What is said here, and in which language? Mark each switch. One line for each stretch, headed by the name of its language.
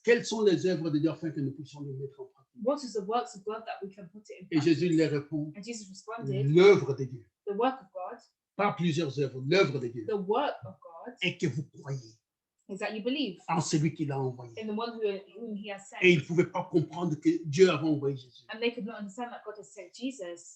French: quelles sont les œuvres de Dieu afin que nous puissions les mettre en pratique?
English: what is the works of God that we can put it in
French: Et
English: practice?
French: Jésus leur répond,
English: And Jesus responded,
French: l'œuvre de Dieu.
English: the work of God,
French: Pas plusieurs œuvres, l'œuvre de Dieu.
English: the work of God
French: Et que vous croyez
English: is that you believe
French: en celui qui l'a envoyé.
English: in the one whom he has sent.
French: Et ils ne pouvaient pas comprendre que Dieu avait envoyé Jésus.
English: And they could not understand that God has sent Jesus.